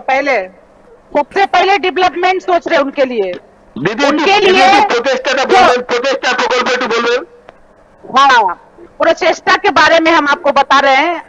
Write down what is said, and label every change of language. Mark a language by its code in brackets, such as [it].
[hi] पहले सबसे पहले डेवलपमेंट सोच रहे उनके लिए, उनके लिए [bn] প্রচেষ্টা প্রকল্প একটু বলবেন। [hi] हाँ, प्रचेष्टा के बारे में हम आपको बता रहे हैं।